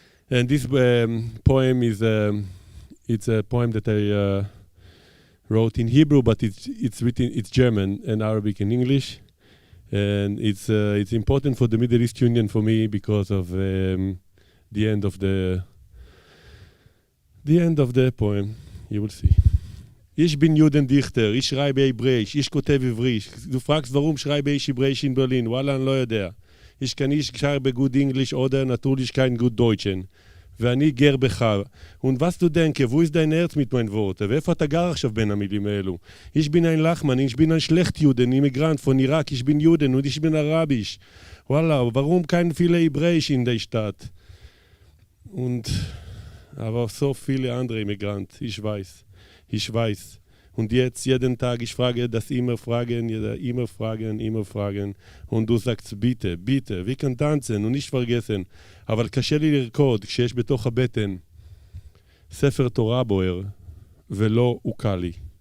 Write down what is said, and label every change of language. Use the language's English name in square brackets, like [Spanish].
[English] And this poem is it's a poem that I wrote in Hebrew, but it's written, it's German and Arabic and English. And it's important for the Middle East Union for me because of the end of the poem. You will see. [German] Ich bin Judendichter, ich schreibe Hebräisch, ich [Hebrew] כותב עברי. [German] Du fragst, warum schreibe ich Hebräisch in Berlin? [Hebrew] Wallah, אני לא יודע. [German] Ich kann nicht schreiben gut Englisch oder natürlich kein gut Deutschen. [Hebrew] ואני גר בך. [German] Und was du denke, wo ist dein Herz mit meinen Worten? [Hebrew] ואיפה אתה גר עכשיו בין המילים האלו? [German] Ich bin ein Lachmann, ich bin ein Schlechtjuden, Immigrant von Irak, ich bin Juden und ich bin Arabisch. Wallah, warum kein viele Hebräisch in der Stadt? Und aber so viele andere Immigranten, ich weiß. Und jetzt, jeden Tag, ich frage das immer fragen. Und du sagst, bitte, wir können tanzen und nicht vergessen. [Hebrew] אבל קשה לי לרקוד כשיש בתוך הבטן ספר תורה בוער ולא הוקע לי.